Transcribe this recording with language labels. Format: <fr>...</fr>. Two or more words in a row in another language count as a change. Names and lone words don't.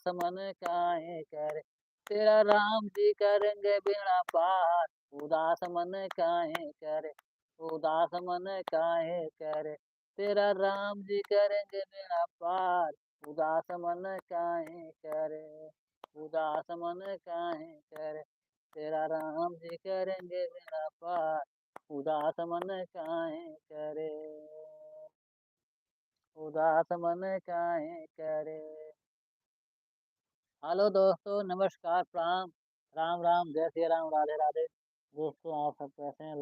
<hi>मन काहे करे, तेरा राम जी करेंगे बेड़ा पार, उदास मन काहे करे, उदास मन काहे करे, तेरा राम जी करेंगे बेड़ा पार, उदास मन काहे करे, उदास मन काहे करे, तेरा राम जी करेंगे बेड़ा पार, उदास मन काहे करे, उदास मन काहे करे। हेलो दोस्तों, नमस्कार, प्रणाम, राम राम, जय श्री राम, राधे राधे। दोस्तों आप सब कैसे हैं?</hi>